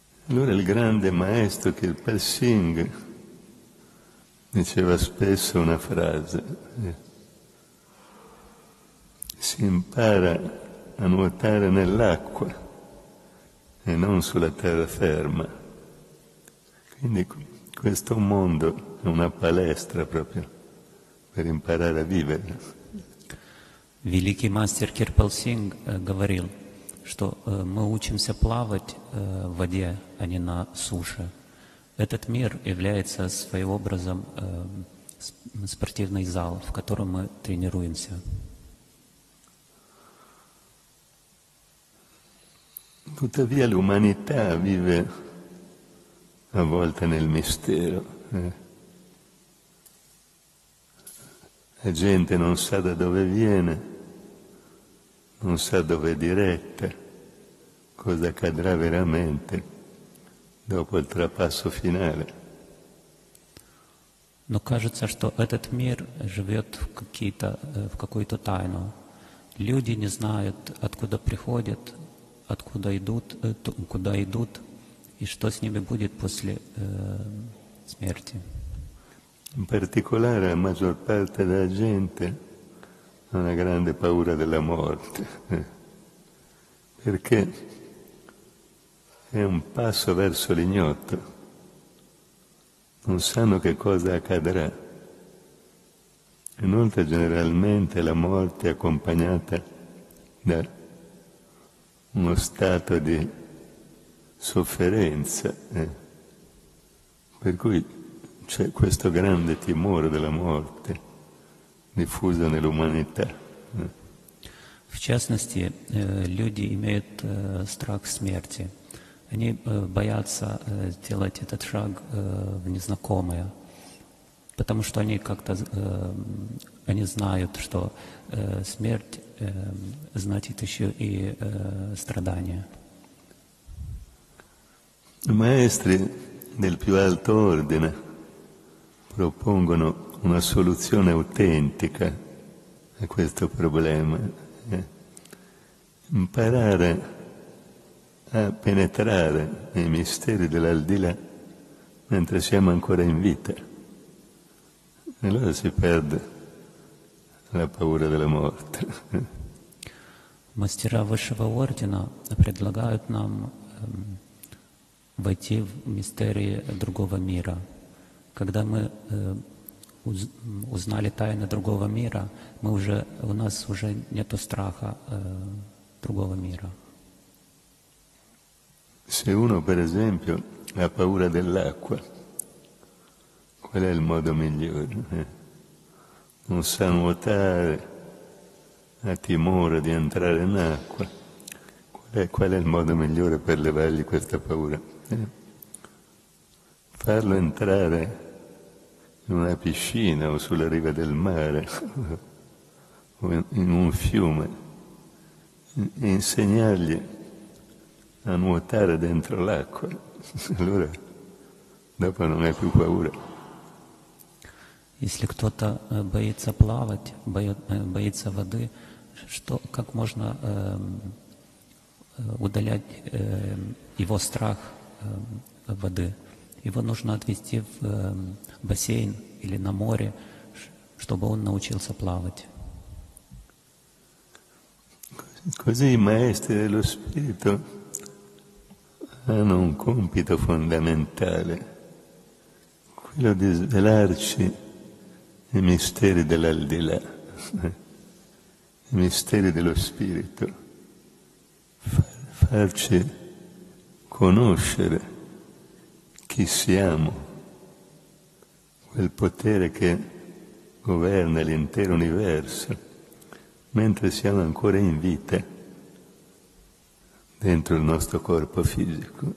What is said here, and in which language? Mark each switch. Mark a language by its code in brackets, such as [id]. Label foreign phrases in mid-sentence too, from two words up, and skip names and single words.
[it] Allora il grande maestro Kirpal Singh diceva spesso una frase: si impara a nuotare nell'acqua e non sulla terraferma. Quindi questo mondo è una palestra proprio per imparare a vivere. [ru] Великий мастер Кирпал Синг говорил, что мы учимся плавать в воде, а не на суше. Этот мир является своим образом спортивный зал, в котором мы тренируемся. [it] Tuttavia l'umanità vive a volte nel mistero. La gente non sa da dove viene, non sa dove è diretta, cosa accadrà veramente dopo il trapasso finale. [ru] Но кажется, что этот мир живет в какую-то тайну. Люди не знают, откуда приходят, откуда идут, куда идут, и что с ними будет после смерти. [it] In particolare la maggior parte della gente ha una grande paura della morte, perché è un passo verso l'ignoto, non sanno che cosa accadrà. Inoltre generalmente la morte è accompagnata da uno stato di sofferenza, per cui c'è questo grande timore della morte diffuso nell'umanità. [ru] В частности, люди имеют страх смерти. Они боятся делать этот шаг в незнакомое, потому что они как-то они знают, что смерть значит еще и страдания. [it] I maestri del più alto ordine propongono una soluzione autentica a questo problema. Imparare a penetrare nei misteri dell'aldilà mentre siamo ancora in vita. E allora si perde la paura della morte. [ru] Мастера высшего ордена предлагают нам войти в мистерии другого мира. Когда мы узнали тайны другого мира, у нас уже нет страха другого мира. [it] Se uno, per esempio, ha paura dell'acqua, qual è il modo migliore? Non sa nuotare, ha timore di entrare in acqua. Qual è il modo migliore per levargli questa paura? Farlo entrare in una piscina o sulla riva del mare o in un fiume e insegnargli a nuotare dentro l'acqua. Allora dopo non hai più paura. [ru] Если кто-то боится плавать, боится воды, как можно удалять его страх воды? Его нужно отвести в бассейн или на море, чтобы он научился плавать. [it] Così i maestri dello spirito hanno un compito fondamentale, quello di svelarci i misteri dell'aldilà, i misteri dello spirito, farci conoscere chi siamo, quel potere che governa l'intero universo, mentre siamo ancora in vita dentro il nostro corpo fisico.